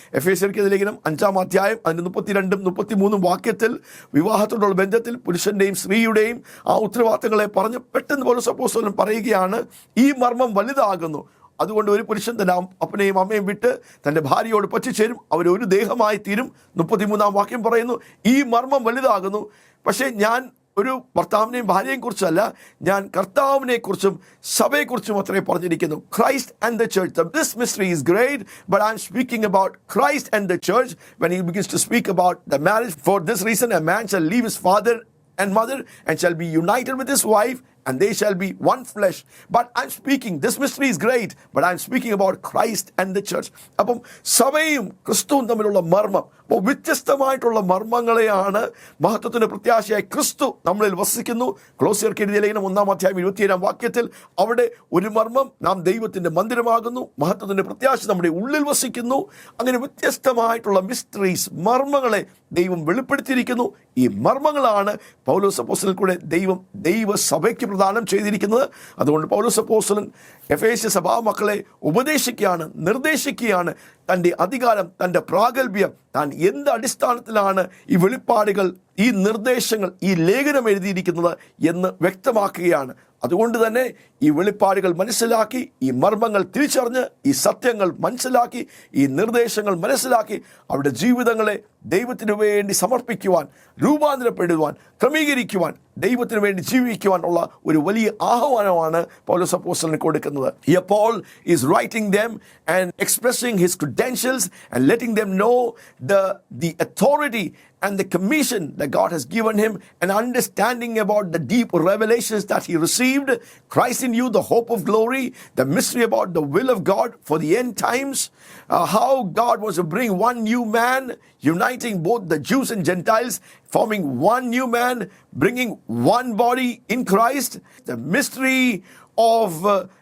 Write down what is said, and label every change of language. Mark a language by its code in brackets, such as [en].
[ml] എഫേസ്യർക്ക് ലേഖനം 5-ാം അധ്യായം അതിൻ്റെ 32-33 വാക്യത്തിൽ വിവാഹത്തോടുള്ള ബന്ധത്തിൽ പുരുഷൻ്റെയും സ്ത്രീയുടെയും ആ ഉത്തരവാദിത്തങ്ങളെ പറഞ്ഞ് പെട്ടെന്ന് പൗലോസ് അപ്പോസ്തലൻ പറയുകയാണ്, ഈ മർമ്മം വലുതാകുന്നു, അതുകൊണ്ട് ഒരു പുരുഷൻ തൻ്റെ അപ്പനെയും അമ്മയും വിട്ട് തൻ്റെ ഭാര്യയോട് പറ്റിച്ചേരും, അവരൊരു ദേഹമായി തീരും. 33-ാം വാക്യം പറയുന്നു, ഈ മർമ്മം വലുതാകുന്നു, പക്ഷേ ഞാൻ ഒരു ഭർത്താവിനെയും ഭാര്യയെയും കുറിച്ചല്ല, ഞാൻ കർത്താവിനെ കുറിച്ചും സഭയെക്കുറിച്ചും അത്രേ പറഞ്ഞിരിക്കുന്നു. [en] Christ and the church. This mystery is great, but I am speaking about Christ and the church. When he begins to speak about the marriage, for this reason a man shall leave his father and mother and shall be united with his wife and they shall be one flesh. But I'm speaking, this mystery is great, but I'm speaking about Christ and the church. [ml] അപ്പം സഭയും ക്രിസ്തുവും തമ്മിലുള്ള മർമ്മം, അപ്പോൾ വ്യത്യസ്തമായിട്ടുള്ള മർമ്മങ്ങളെയാണ് മഹത്വത്തിൻ്റെ പ്രത്യാശയായി ക്രിസ്തു നമ്മളിൽ വസിക്കുന്നു. കൊലോസ്യർക്ക് എഴുതിയ ലേഖനം 1-ാം അധ്യായം 27-ാം വാക്യത്തിൽ അവിടെ ഒരു മർമ്മം, നാം ദൈവത്തിൻ്റെ മന്ദിരമാകുന്നു, മഹത്വത്തിൻ്റെ പ്രത്യാശ നമ്മുടെ ഉള്ളിൽ വസിക്കുന്നു. അങ്ങനെ വ്യത്യസ്തമായിട്ടുള്ള മിസ്റ്ററീസ്, മർമ്മങ്ങളെ ദൈവം വെളിപ്പെടുത്തിയിരിക്കുന്നു. ഈ മർമ്മങ്ങളാണ് പൗലോസ് അപ്പോസ്തലൻ കൂടെ ദൈവസഭയ്ക്ക് പ്രദാനം ചെയ്തിരിക്കുന്നത്. അതുകൊണ്ട് പൗലോസ് അപ്പോസ്തലൻ എഫേസ്യ സഭാ മക്കളെ ഉപദേശിക്കുകയാണ്, നിർദ്ദേശിക്കുകയാണ്. തൻ്റെ അധികാരം, തൻ്റെ പ്രാഗൽഭ്യം, താൻ എന്ത് അടിസ്ഥാനത്തിലാണ് ഈ വെളിപ്പാടുകൾ, ഈ നിർദ്ദേശങ്ങൾ, ഈ ലേഖനം എഴുതിയിരിക്കുന്നത് എന്ന് വ്യക്തമാക്കുകയാണ്. അതുകൊണ്ട് തന്നെ ഈ വെളിപ്പാടുകൾ മനസ്സിലാക്കി, ഈ മർമ്മങ്ങൾ തിരിച്ചറിഞ്ഞ്, ഈ സത്യങ്ങൾ മനസ്സിലാക്കി, ഈ നിർദ്ദേശങ്ങൾ മനസ്സിലാക്കി അവരുടെ ജീവിതങ്ങളെ ദൈവത്തിനു വേണ്ടി സമർപ്പിക്കുവാൻ, രൂപാന്തരപ്പെടുവാൻ, ക്രമീകരിക്കുവാൻ, ദൈവത്തിന് വേണ്ടി ജീവിക്കുവാൻ ഉള്ള ഒരു വലിയ ആഹ്വാനമാണ് പൗലോസ് അപ്പോസ്തലന് കൊടുക്കുന്നത്. [en] Here Paul is writing them and expressing his credentials and letting them know the authority and the commission that God has given him, and understanding about the deep revelations that he received. Christ in you, the hope of glory, the mystery about the will of God for the end times, how God was to bring one new man, uniting both the Jews and Gentiles, forming one new man, bringing one body in Christ, the mystery of